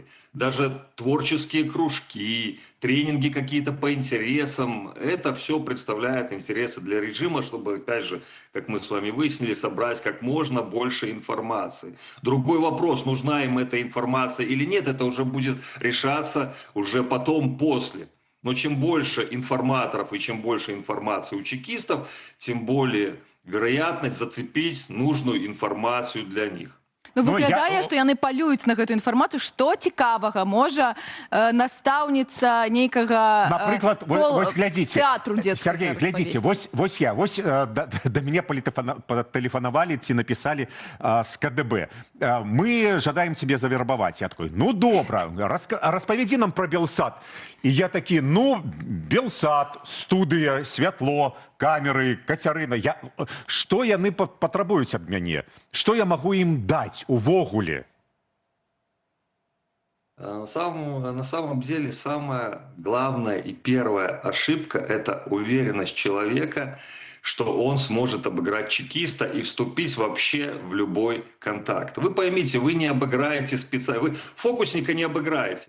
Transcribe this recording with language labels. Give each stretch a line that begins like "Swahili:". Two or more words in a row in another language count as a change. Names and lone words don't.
Russian: Даже творческие кружки, тренинги какие-то по интересам, это все представляет интересы для режима, чтобы, опять же, как мы с вами выяснили, собрать как можно больше информации. Другой вопрос, нужна им эта информация или нет, это уже будет решаться уже потом, после. Но чем больше информаторов и чем больше информации у чекистов, тем более вероятность зацепить нужную информацию для них.
Belarusian: Ну, выглядае, што яны палююць на гэту інфармацыю, што цікавага можа настаўніца нейкага напрыклад, вось глядзіце, тэатру дзецкага. Сергей, глядзіце, вось да мяне патэлефанавалі ці напісалі з КДБ. Мы жадаем цябе завербаваць. Я такой, ну добра, распавядзі нам пра Белсат. І я такі, ну, Белсат, студыя, святло, камеры, Кацярына. Што яны патрабуюць ад мяне? Што я магу ім даць увогуле?
Russian: На самом деле самая главная и первая ошибка – это уверенность человека, что он сможет обыграть чекиста и вступить вообще в любой контакт. Вы поймите, вы не обыграете специально, вы фокусника не обыграете.